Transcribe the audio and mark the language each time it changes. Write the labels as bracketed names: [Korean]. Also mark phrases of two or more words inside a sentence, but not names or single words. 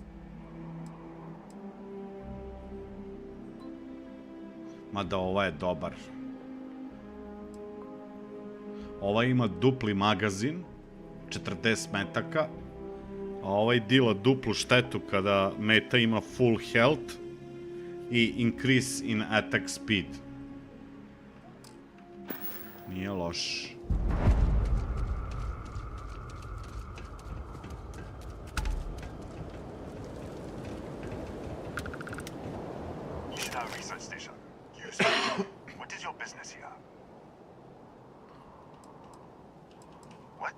[Serbian] Mada ova je dobar. Ova ima dupli magazin, 40 metaka, a ovaj dila duplu štetu kada meta ima [English] full health [Serbian] i [English] increase in attack speed. [Serbian] Nije loš. [English] Research station. What is your business here? What?